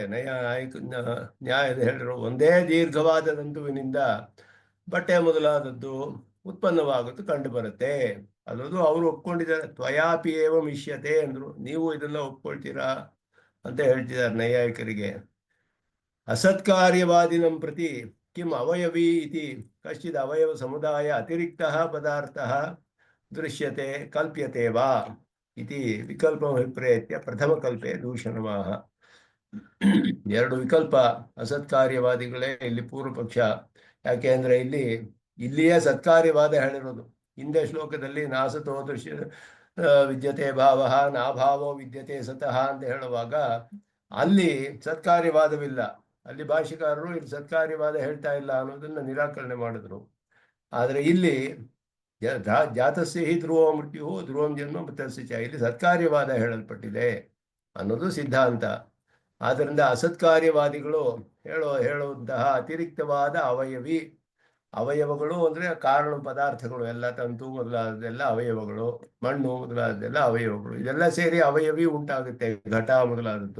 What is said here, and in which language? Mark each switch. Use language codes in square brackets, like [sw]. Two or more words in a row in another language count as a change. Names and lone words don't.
[kn] ನ್ಯಾಯದ ಹೇಳಿದ್ರು ಒಂದೇ ದೀರ್ಘವಾದ ತಂತುವಿನಿಂದ ಬಟ್ಟೆ ಮೊದಲಾದದ್ದು ಉತ್ಪನ್ನವಾಗುವುದು ಕಂಡು ಬರುತ್ತೆ. ಅದೊಂದು ಅವರು ಒಪ್ಕೊಂಡಿದ್ದಾರೆ. [sa] ತ್ವಯಾಪಿ ಏವಂ ಇಷ್ಯತೆ [kn] ಅಂದ್ರು. ನೀವು ಇದನ್ನ ಒಪ್ಕೊಳ್ತೀರಾ ಅಂತ ಹೇಳ್ತಿದ್ದಾರೆ ನೈಯಾಯಿಕರಿಗೆ. [sa] असत्कार्यवादिनं प्रति किम् अवयवी इति कश्चित् अवयवसमुदाय अतिरिक्तः पदार्थः दृश्यते कल्प्यते वा इति विकल्पमभिप्रेत्य प्रथमकल्पे दूषणमाह. [kn] ಎರಡು ವಿಕಲ್ಪ ಅಸತ್ಕಾರ್ಯವಾದಿಗಳೇ ಇಲ್ಲಿ ಪೂರ್ವ ಪಕ್ಷ. ಯಾಕೆಂದ್ರೆ ಇಲ್ಲಿಯೇ ಸತ್ಕಾರ್ಯವಾದ ಹೇಳಿರೋದು. ಹಿಂದೆ ಶ್ಲೋಕದಲ್ಲಿ [sa] ನಾಸತೋ ದೃಶ್ಯ ವಿದ್ಯತೆ ಭಾವ ನಾಭಾವೋ ವಿದ್ಯತೆ ಸತಃ [kn] ಅಂತ ಹೇಳುವಾಗ ಅಲ್ಲಿ ಸತ್ಕಾರ್ಯವಾದವಿಲ್ಲ. ಅಲ್ಲಿ ಭಾಷಿಕಾರರು ಇಲ್ಲಿ ಸತ್ಕಾರ್ಯವಾದ ಹೇಳ್ತಾ ಇಲ್ಲ ಅನ್ನೋದನ್ನ ನಿರಾಕರಣೆ ಮಾಡಿದ್ರು. ಆದರೆ ಇಲ್ಲಿ [sa] ಜಾತಸ್ಯ ಹಿ ಧ್ರುವ ಮೃತ್ಯು ಧ್ರುವಂ ಜನ್ಮ ಮೃತಸ್ಯ ಚ, [kn] ಇಲ್ಲಿ ಸತ್ಕಾರ್ಯವಾದ ಹೇಳಲ್ಪಟ್ಟಿದೆ ಅನ್ನೋದು ಸಿದ್ಧಾಂತ. ಆದ್ದರಿಂದ ಅಸತ್ಕಾರ್ಯವಾದಿಗಳು ಹೇಳುವಂತಹ ಅತಿರಿಕ್ತವಾದ ಅವಯವಗಳು ಅಂದ್ರೆ ಕಾರಣ ಪದಾರ್ಥಗಳು, ಎಲ್ಲ ತಂತು ಮೊದಲಾದದೆಲ್ಲ ಅವಯವಗಳು, ಮಣ್ಣು ಮೊದಲಾದದೆಲ್ಲ ಅವಯವಗಳು, ಇದೆಲ್ಲ ಸೇರಿ ಅವಯವಿ ಉಂಟಾಗುತ್ತೆ, ಘಟ ಮೊದಲಾದದ್ದು.